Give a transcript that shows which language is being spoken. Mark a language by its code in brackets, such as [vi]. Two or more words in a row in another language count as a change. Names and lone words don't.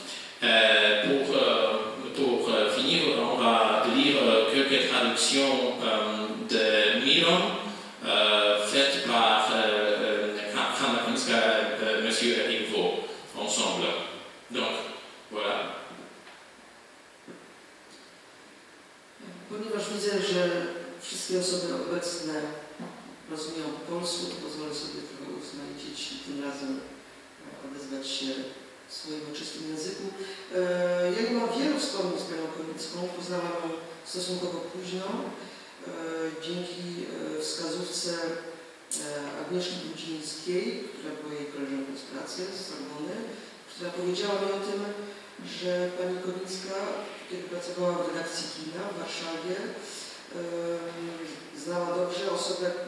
[fr] Pour finir, on va lire quelques traductions de Miron faites par Hanna Konicka et M. Eric Vaux ensemble. Donc, voilà. [pl] Ponieważ widzę, że wszystkie osoby obecne rozumieją po polsku, to pozwolę sobie trochę uznalić i tym razem odezwać się w swoim ojczystym języku. Ja nie mam wielu wspomnień z panią Konicką, poznałam ją stosunkowo późno, dzięki wskazówce Agnieszki Brudzińskiej, która była jej koleżanką z pracy, z Sorbony, która powiedziała mi o tym, że pani Konicka, kiedy pracowała w redakcji kina w Warszawie, znała dobrze osobę,